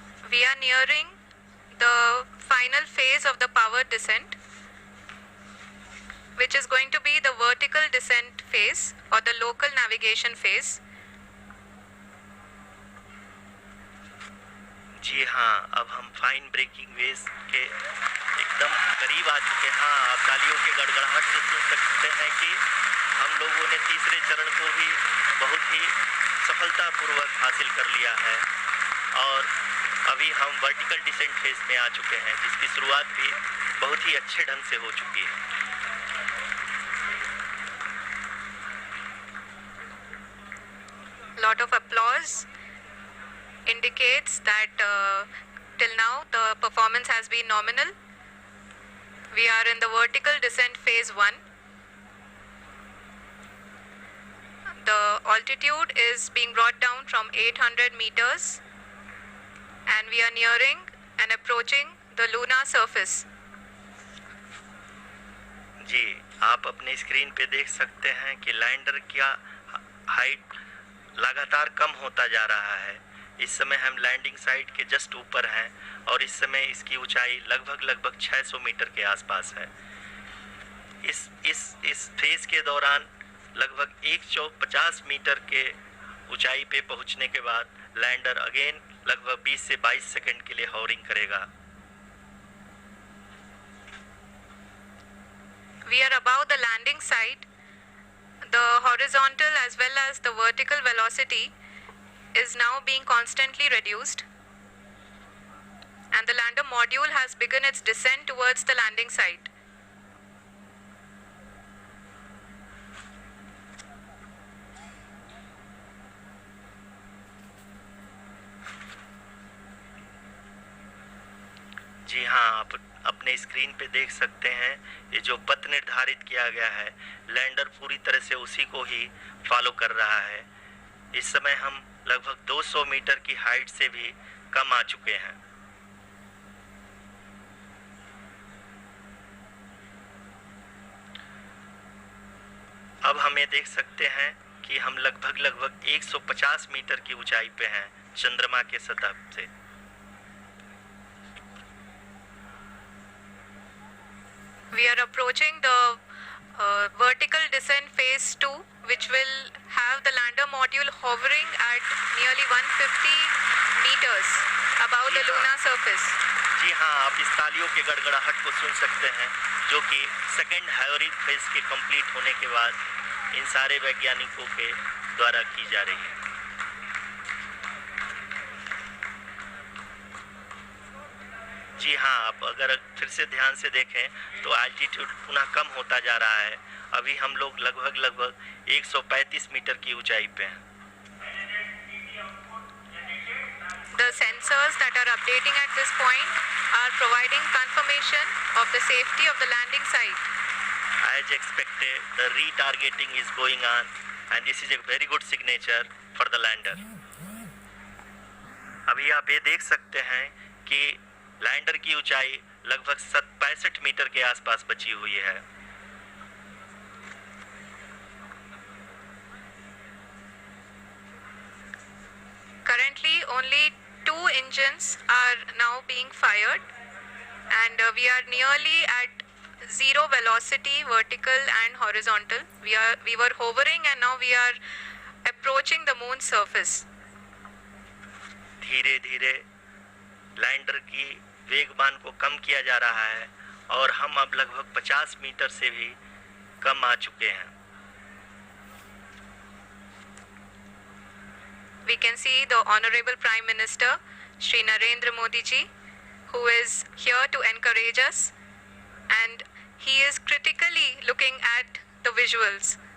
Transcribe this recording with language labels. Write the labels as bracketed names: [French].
[English] We are nearing the final phase of the power descent, which is going to be the vertical descent phase or the local navigation phase. [Hindi] जी हाँ, अब हम fine breaking veg के एकदम करीब आ चुके हैं। हाँ, आप तालियों के गड़गड़ाहट से सुन सकते हैं कि हम लोगों ने तीसरे चरण को भी बहुत ही सफलतापूर्वक हासिल कर लिया है और अभी हम वर्टिकल डिसेंट फेज में आ चुके हैं, जिसकी शुरुआत भी बहुत ही अच्छे ढंग से हो चुकी है। [English] Lot of applause indicates that till now the performance has been nominal. We are in the vertical descent phase 1. The altitude is being brought down from 800 meters, and we are nearing and approaching the lunar surface. [Hindi] जी, आप अपने screen पे देख सकते हैं कि lander का height लगातार कम होता जा रहा है। इस समय हम लैंडिंग साइट के जस्ट ऊपर हैं और इस समय इसकी ऊंचाई लगभग 600 मीटर के आसपास है। इस फेज के दौरान लगभग 150 मीटर के ऊंचाई पे पहुंचने के बाद लैंडर अगेन लगभग 20 से 22 सेकंड के लिए हॉवरिंग करेगा। [English] We are above the landing site. The horizontal as well as the vertical velocity is now being constantly reduced, and the lander module has begun its descent towards the landing site. [Hindi] जी हाँ, हाँ, आप अपने screen पे देख सकते हैं ये जो पथ निर्धारित किया गया है, लैंडर पूरी तरह से उसी को ही फॉलो कर रहा है। इस समय हम लगभग 200 मीटर की हाइट से भी कम आ चुके हैं। अब हमें देख सकते हैं कि हम लगभग 150 मीटर की ऊंचाई पे हैं चंद्रमा के सतह से। [English] We are approaching the vertical descent phase 2, which will have the lander module hovering at nearly 150 meters above the lunar surface. [Hindi] जी हाँ, आप इस तालियों के गड़गड़ाहट को सुन सकते हैं, जो कि सेकेंड हायोरिक फेज के कंप्लीट होने के बाद इन सारे वैज्ञानिकों के द्वारा की जा रही है। जी हाँ, आप अगर फिर से ध्यान से देखें तो एल्टीट्यूड पुनः कम होता जा रहा है। अभी हम लोग लगभग 135 मीटर की ऊंचाई पे हैं। [English] The sensors that are updating at this point are providing confirmation of the safety of the landing site. As expected, the retargeting is going on and this is a very good signature for the lander. [Hindi] अभी आप ये देख सकते हैं कि lander की ऊंचाई लगभग 65 मीटर के आसपास बची हुई है। [English] Currently, only 2 engines are now being fired, and we are nearly at zero velocity, vertical and horizontal. We were hovering, and now we are approaching the moon's surface. [Hindi] धीरे धीरे लैंडर की वेगमान को कम किया जा रहा है और हम अब लगभग 50 मीटर से भी कम आ चुके हैं। [English] We can see the Honorable Prime Minister, Shri Narendra Modi ji, who is here to encourage us, and he is critically looking at the visuals.